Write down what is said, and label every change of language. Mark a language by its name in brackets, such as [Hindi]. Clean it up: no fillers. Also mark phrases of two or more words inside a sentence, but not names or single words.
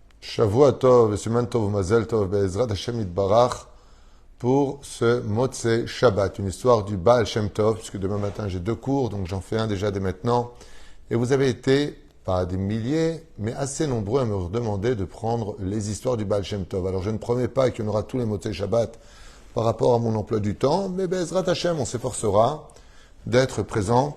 [Hebrew] שבוע טוב, סימן טוב, מזל טוב, בעזרת השם יתברך, [French] pour ce [Hebrew] מוצאי שבת, [French] une histoire du Baal Shem Tov, puisque demain matin j'ai 2 cours, donc j'en fais un déjà dès maintenant. Et vous avez été, pas des milliers, mais assez nombreux à me demander de prendre les histoires du Baal Shem Tov. Alors je ne promets pas qu'il y en aura tous les [Hebrew] מוצאי שבת [French] par rapport à mon emploi du temps, mais [Hebrew] בעזרת השם, [French] on s'efforcera d'être présent.